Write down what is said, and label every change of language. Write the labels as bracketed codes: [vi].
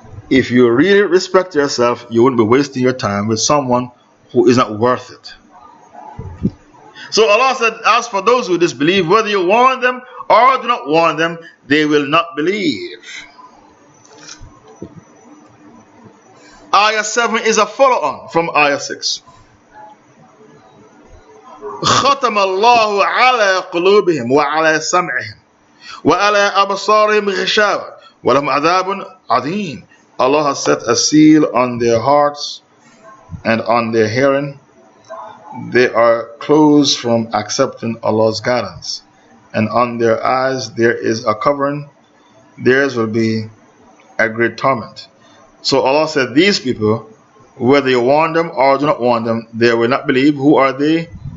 [en] If you really respect yourself, you wouldn't be wasting your time with someone who is not worth it. So Allah said, as for those who disbelieve, whether you warn them or do not warn them, they will not believe. Ayah 7 is a follow-on from Ayah 6. [ar] ختم الله على قلوبهم وعلى سمعهم وعلى أبصارهم غشاوة ولهم عذاب عظيم. [en] Allah has set a seal on their hearts and on their hearing. They are closed from accepting Allah's guidance, and on their eyes there is a covering. Theirs will be a great torment. So Allah said, these people, whether you warn them or do not warn them, they will not believe. Who are they?